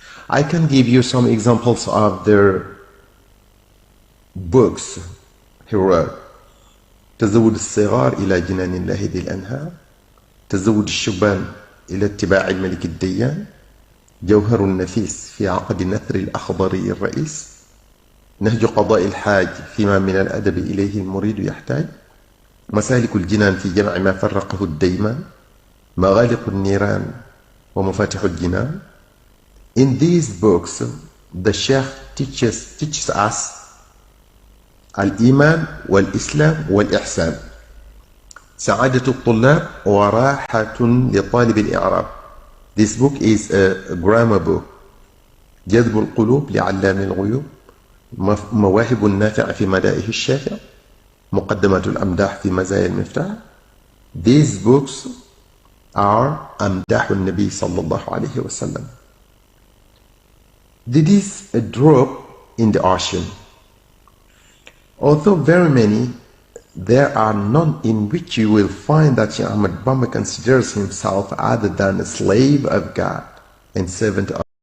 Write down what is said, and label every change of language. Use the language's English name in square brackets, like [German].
[English] I can give you some examples of their books he wrote. [Arabic] تزود الصغار إلى جنان الله ذي الأنهار، تزود الشبان إلى اتباع الملك الديان، جوهر النفيس في عقد نثر الأخضري الرئيس، نهج قضاء الحاج فيما من الأدب إليه المريد يحتاج، مسالك الجنان في جمع ما فرقه الديمان، مغالق النيران ومفاتح الجنان. [English] In these books, the Sheikh teaches us [Arabic] الإيمان والإسلام والإحسان، سعادة الطلاب وراحة لطالب الإعراب. [English] This book is a grammar book. [Arabic] جذب القلوب لعلام الغيوب، مواهب النافع في مدائح الشافع، مقدمة الأمداح في مزايا المفتاح. [English] These books are [Arabic] أمداح النبي صلى الله عليه وسلم. [English] This is a drop in the ocean. Although very many, there are none in which you will find that Shaykh Ahmad Bamba considers himself other than a slave of God and servant of.